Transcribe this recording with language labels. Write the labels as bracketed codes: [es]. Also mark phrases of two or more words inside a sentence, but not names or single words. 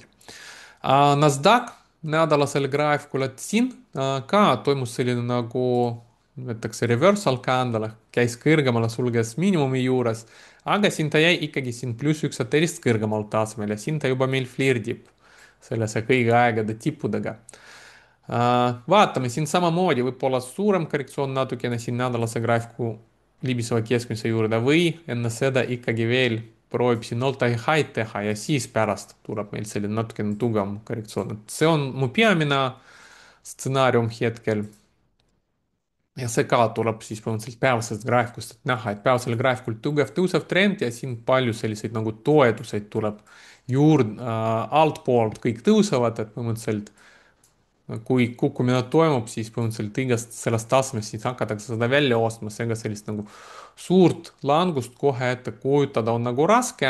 [et] NASDAQ nädalasel graafikul, et siin ka toimus selline nagu öeldakse [en] reversal candle, [et] käis kõrgemale, sulges miinimumi juures, aga siin ta jäi ikkagi siin +1 aterist kõrgemal tasemel ja siin ta juba meil flirdib sellise kõigi aegade tippudega. vaatame siin samamoodi, võib-olla suurem korrektsioon natukene siin nädalase graafiku libiseva keskmise juurde või enne seda ikkagi veel proovib siin [en] all-time high [et] teha ja siis pärast tuleb meil selline natukene tugevam korrektsioon, et see on mu peamine stsenaarium hetkel. ja see ka tuleb siis põhimõtteliselt päevasest graafikust, et näha, et päevasel graafikul tugev tõusev trend ja siin palju selliseid nagu toetuseid tuleb juurde altpoolt, kõik tõusevad, et põhimõtteliselt kui kukkumine toimub, siis põhimõtteliselt igast sellest tasemest siis hakatakse seda välja ostma, seega sellist nagu suurt langust kohe ette kujutada on nagu raske.